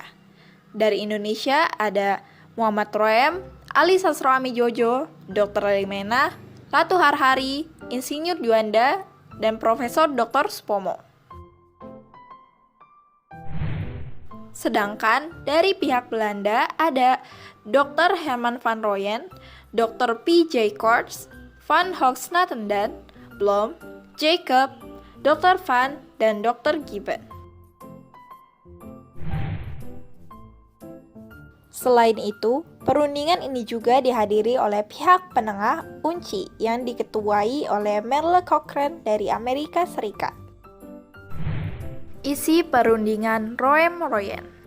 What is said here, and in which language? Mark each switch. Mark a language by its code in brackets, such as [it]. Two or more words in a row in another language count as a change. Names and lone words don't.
[id] Dari Indonesia ada Muhammad Royem, Ali Sastroamidjojo, Dr. Limena, Ratu Harhari, Insinyur Juanda, dan Profesor Dr. Supomo. Sedangkan dari pihak Belanda ada Dr. Herman van Rooyen, Dr. P.J. Korts, Van Hoogstraten, Blom, Jacob, Dr. Van, dan Dr. Gibbon. Selain itu, perundingan ini juga dihadiri oleh pihak penengah UNCI yang diketuai oleh Merle Cochrane dari Amerika Serikat. Isi perundingan Royem-Royen.